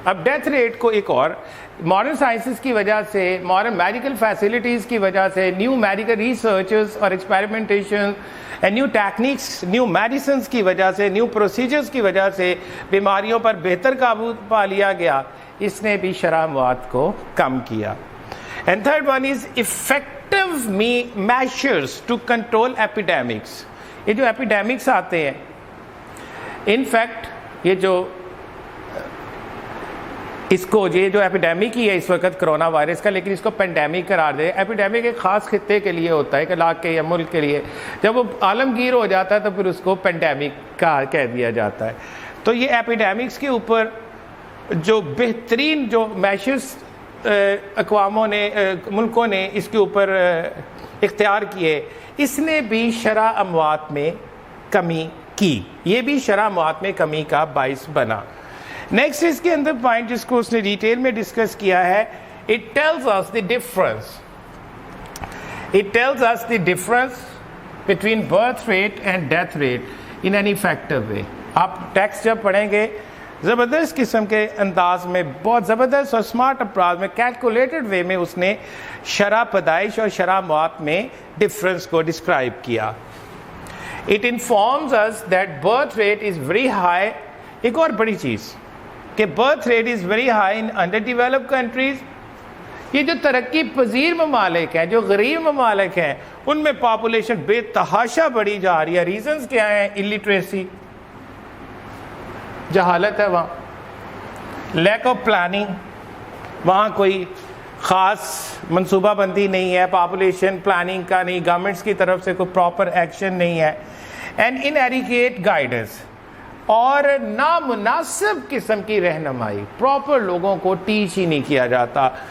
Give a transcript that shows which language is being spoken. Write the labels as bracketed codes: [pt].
[ur] اب death rate کو ایک اور ماڈرن سائنسز کی وجہ سے, ماڈرن میڈیکل فیسلٹیز کی وجہ سے, نیو میڈیکل ریسرچز اور experimentation and new techniques, new medicines کی وجہ سے, نیو پروسیجرز کی وجہ سے بیماریوں پر بہتر قابو پا لیا گیا. اس نے بھی شرح موات کو کم کیا. [en] And third one is effective measures to control epidemics. [ur] یہ جو ایپیڈیمکس آتے ہیں, ان فیکٹ یہ جو اس کو یہ جو ایپیڈیمک ہی ہے اس وقت کرونا وائرس کا, لیکن اس کو پینڈیمک قرار دے. ایپیڈیمک ایک خاص خطے کے لیے ہوتا ہے, ایک علاقے یا ملک کے لیے. جب وہ عالمگیر ہو جاتا ہے تو پھر اس کو پینڈیمک کہہ دیا جاتا ہے. تو یہ ایپیڈیمکس کے اوپر جو بہترین جو میشرز اقواموں نے, ملکوں نے اس کے اوپر اختیار کیے, اس نے بھی شرح اموات میں کمی کی. یہ بھی شرح اموات میں کمی کا باعث بنا. نیکسٹ اس کے اندر پوائنٹ جس کو اس نے ڈیٹیل میں ڈسکس کیا ہے, [en] It tells us the difference, it tells us the difference between birth rate and death rate in an effective way. [ur] آپ ٹیکسٹ جب پڑھیں گے زبردست قسم کے انداز میں, بہت زبردست اور اسمارٹ اپراز میں, کیلکولیٹڈ وے میں اس نے شرح پیدائش اور شرح موات میں ڈفرنس کو ڈسکرائب کیا. [en] It informs us that birth rate is very high. [ur] ایک اور بڑی چیز کہ [en] Birth rate is very high in under developed countries. [ur] یہ جو ترقی پذیر ممالک ہیں, جو غریب ممالک ہیں, ان میں پاپولیشن بے تحاشا بڑھی جا رہی ہے. ریزنز کیا ہیں؟ الٹریسی, جہالت ہے وہاں, لیک آف پلاننگ, وہاں کوئی خاص منصوبہ بندی نہیں ہے, پاپولیشن پلاننگ کا نہیں, گورنمنٹس کی طرف سے کوئی پراپر ایکشن نہیں ہے, اینڈ انیڈیکیٹ گائیڈنس, اور نامناسب قسم کی رہنمائی, پراپر لوگوں کو ٹیچ ہی نہیں کیا جاتا.